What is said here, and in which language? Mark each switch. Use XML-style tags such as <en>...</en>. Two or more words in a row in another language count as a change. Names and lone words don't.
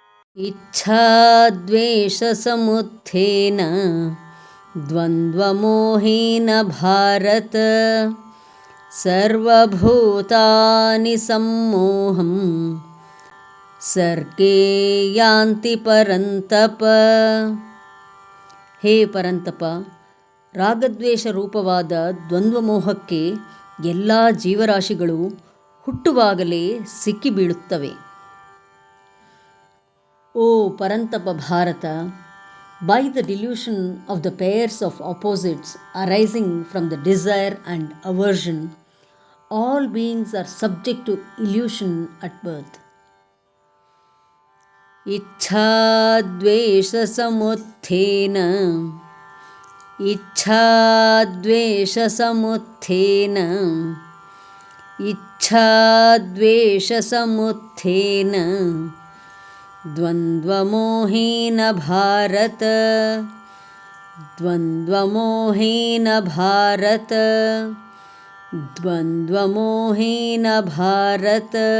<sa>इच्छाद्वेषसमुत्थेन द्वन्द्वमोहेन भारत सर्वभूतानि सम्मोहं सर्गे यान्ति परन्तप.</sa> <kn>ಹೇ ಪರಂತಪ, ರಾಗದ್ವೇಷ ರೂಪವಾದ ದ್ವಂದ್ವಮೋಹಕ್ಕೆ ಎಲ್ಲ ಜೀವರಾಶಿಗಳು ಹುಟ್ಟುವಾಗಲೇ ಸಿಕ್ಕಿಬೀಳುತ್ತವೆ.</kn> <en>O Parantapa Bharata, by the delusion of the pairs of opposites arising from the desire and aversion, all beings are subject to illusion at birth.</en> <sa>इच्छाद्वेषसमुत्थेन इच्छाद्वेषसमुत्थेन इच्छाद्वेषसमुत्थेन द्वन्द्वमोहेन भारत द्वन्द्वमोहेन भारत द्वन्द्वमोहेन भारत.</sa>